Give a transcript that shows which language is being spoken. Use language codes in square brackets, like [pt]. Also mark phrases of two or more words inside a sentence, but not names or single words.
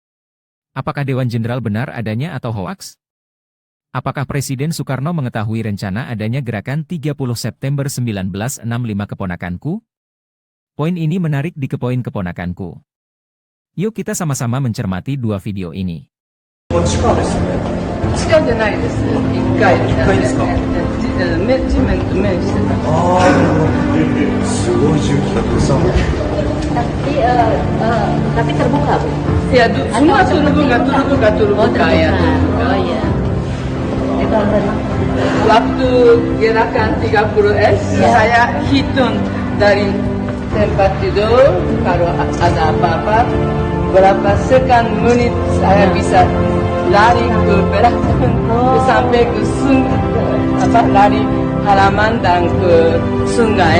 [id] Apakah Dewan Jenderal benar adanya atau hoaks? Apakah Presiden Soekarno mengetahui rencana adanya gerakan 30 September 1965 keponakanku? Poin ini menarik di kepoin keponakanku. Yuk kita sama-sama mencermati dua video ini. [ja] 地下じゃないです。1階。1階ですか？地面と面してた。ああ、すごい重機がたくさん。 [id] tapi terbuka, Bu. Ya, semua terbuka ya. Oh iya. Itu Waktu gerakan 30S, saya hitung dari tempat tidur, kalau ada apa-apa, berapa menit saya bisa lari ke belakang sampai ke lari halaman dan ke sungai.